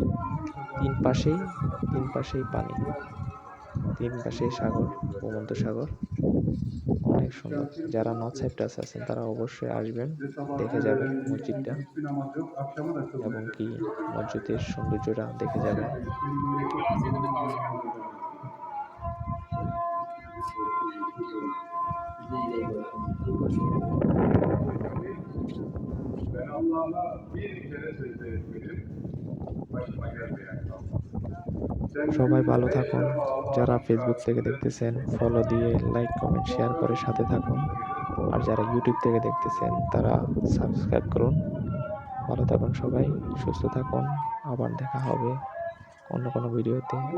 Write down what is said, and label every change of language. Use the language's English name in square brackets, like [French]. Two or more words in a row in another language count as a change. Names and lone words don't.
[Bangla] তিন পাশেই পানি, তিন পাশেই সাগর, ভূমধ্যসাগর। অনেক সুন্দর। যারা নর্থ সাইপ্রাসে আছেন তারা অবশ্যই আসবেন, দেখে যাবেন মসজিদটা এবং কি মসজিদের সৌন্দর্যটা দেখে যাবেন। [Turkish] Ben Allah'a bir kere secde etmedim. Başıma gelmeyen kalmadı. [Bangla] সবাই ভালো থাকুন। যারা ফেসবুক থেকে দেখতেছেন ফলো দিয়ে লাইক, কমেন্ট, শেয়ার করে সাথে থাকুন। আর যারা ইউটিউব থেকে দেখতেছেন তারা সাবস্ক্রাইব করুন। ভালো থাকুন সবাই, সুস্থ থাকুন। আবার দেখা হবে অন্য কোনো ভিডিওতে।